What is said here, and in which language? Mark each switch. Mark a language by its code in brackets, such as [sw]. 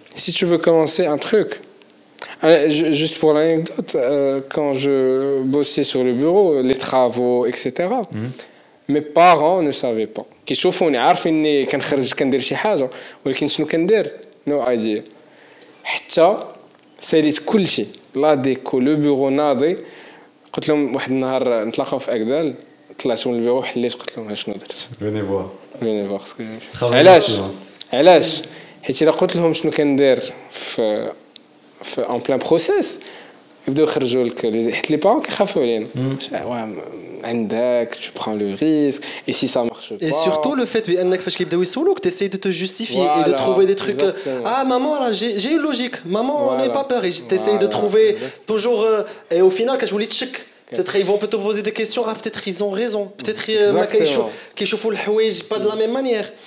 [fr] Si tu veux commencer un truc, juste pour l'anecdote, quand je bossais sur le bureau, les travaux, etc., mes parents ne savaient pas. [ar] كيشوفوني عارفيني كنخرج كندير شي حاجه ولكن شنو كندير no idea. حتى ساليت كل شيء لا ديكو لو بيرو ناضي. قلت لهم واحد النهار نتلاقاو في اكدال، طلعت من البيرو حليت قلت لهم شنو درت. فيني فوا علاش حيت الا قلت لهم شنو كندير في ان بلان بروسيس يبداو يخرجوا لك حيت لي بارون كيخافوا علينا. عندك tu prends le risque et si ça marche pas. [fr] Et surtout le fait بانك فاش كيبداو يسولوك t'essayes de te justifier et de trouver des trucs. Ah maman là j'ai une logique, maman n'aie pas peur, et t'essayes de trouver toujours et au final كتولي تشك. Peut-être ils vont te poser des questions, peut-être ils ont raison, peut-être ما كيشوفوا الحوايج pas de la même manière.